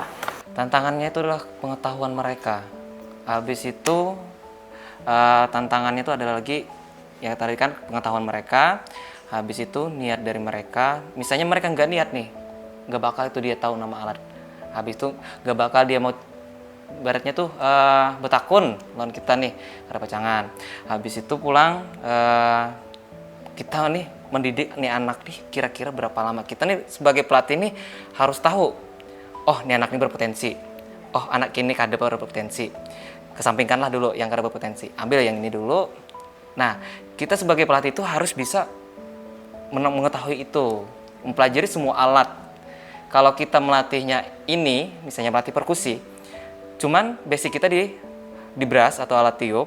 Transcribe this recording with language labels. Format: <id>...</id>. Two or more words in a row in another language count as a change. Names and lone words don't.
<id>Tantangannya itu adalah pengetahuan mereka. Habis itu tantangannya itu adalah lagi ya tadi kan pengetahuan mereka. Habis itu niat dari mereka. Misalnya mereka nggak niat nih, nggak bakal itu dia tahu nama alat. Habis itu nggak bakal dia mau baratnya tuh</id> <bjn>betakun lawan kita</bjn> <id>nih ada pacangan. Habis itu pulang kita nih mendidik nih anak nih kira-kira berapa lama. Kita nih sebagai pelatih nih harus tahu. Oh, nih anak ini berpotensi. Oh, anak ini kada berpotensi. Kesampingkanlah dulu yang kada berpotensi. Ambil yang ini dulu. Nah, kita sebagai pelatih itu harus bisa mengetahui itu, mempelajari semua alat. Kalau kita melatihnya ini, misalnya melatih perkusi, cuman basic kita di brass atau alat tiup.</id>